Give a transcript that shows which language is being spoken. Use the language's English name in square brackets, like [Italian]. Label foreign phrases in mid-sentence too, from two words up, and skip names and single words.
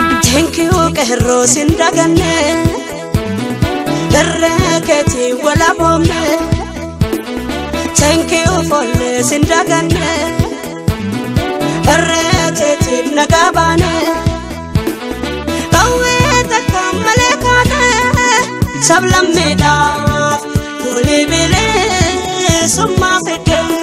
[English] Thank you, [Oromo] qeerroo, sin daganne. Irree keetii walaboomne. [English] Thank you, folle, [Oromo] sin daganne. Irree keetii nagaa baane. Qawwee takka malee kaane. Sablammeedhaaf foolii bilisummaa fidde.